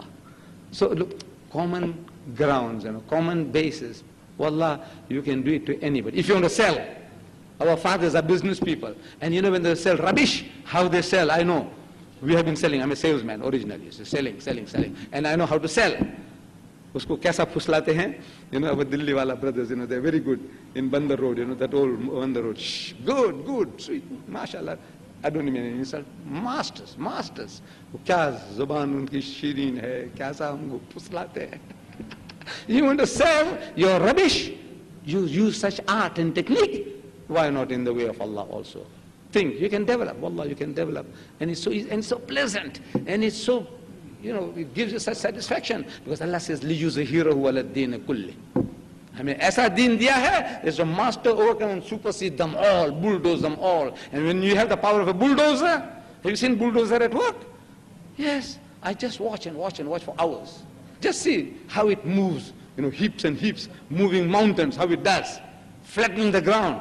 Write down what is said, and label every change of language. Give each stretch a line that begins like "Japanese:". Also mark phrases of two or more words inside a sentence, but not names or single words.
English: So look, common grounds, common basis. Wallah, you can do it to anybody. If you want to sell, our fathers are business people. And when they sell rubbish, how they sell, I know. We have been selling. I'm a salesman originally. So selling. And I know how to sell.
Urdu: Usko kaisa fuslate hain?
English: Our Delhi wala brothers, they're very good in Bandar Road, that old Bandar Road. Shh, good, sweet, mashallah. I don't mean any insult. Masters.
Urdu: Kya zuban unki shireen hai, kaisa humko fuslate hain.
English: You want to sell your rubbish? You use such art and technique. Why not in the way of Allah also? Think, you can develop. Wallah, you can develop. And it's so easy, and so pleasant. And it's so, it gives you such satisfaction. Because Allah says,
Arabic: لِيُزْهِرَهُ عَلَى الدِّينِ كُلِّهِ.
Urdu: ایسا دین دیا ہے,
English: there's a master overcome and supersede them all, bulldoze them all. And when you have the power of a bulldozer, have you seen bulldozer at work? Yes. I just watch for hours. Just see how it moves, heaps and heaps, moving mountains, how it does, flattening the ground.